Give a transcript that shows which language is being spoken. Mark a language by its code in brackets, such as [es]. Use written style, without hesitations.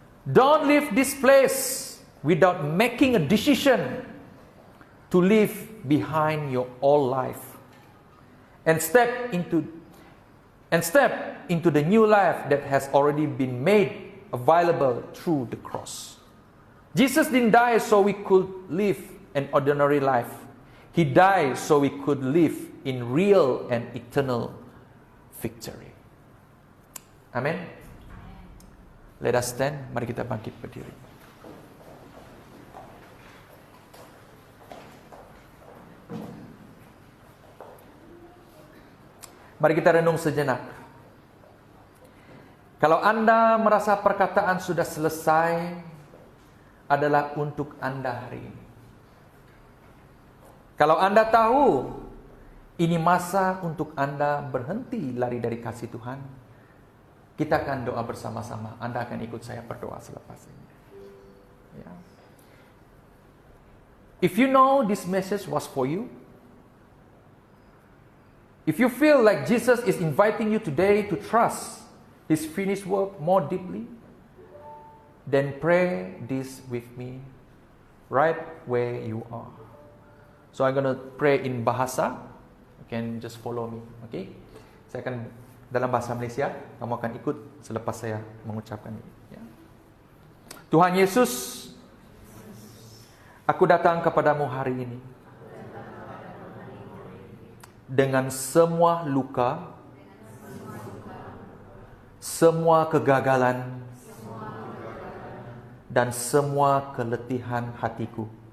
[en] Don't leave this place without making a decision to leave behind your old life and step into the new life that has already been made available through the cross. Jesus didn't die so we could live an ordinary life. He died so we could live in real and eternal victory. Amen. Let us stand. [ms] Mari kita bangkit berdiri. Mari kita renung sejenak. Kalau Anda merasa perkataan sudah selesai, adalah untuk Anda hari ini. Kalau Anda tahu ini masa untuk Anda berhenti lari dari kasih Tuhan, kita akan doa bersama-sama. Anda akan ikut saya berdoa selepas ini. Ya. [en] If you know this message was for you, if you feel like Jesus is inviting you today to trust His finished work more deeply, then pray this with me right where you are. So I'm going to pray in bahasa. You can just follow me, okay? [ms] Saya akan dalam bahasa Malaysia. Kamu akan ikut selepas saya mengucapkan ini. Ya. Tuhan Yesus, aku datang kepadamu hari ini dengan semua luka, semua kegagalan, dan semua keletihan hatiku.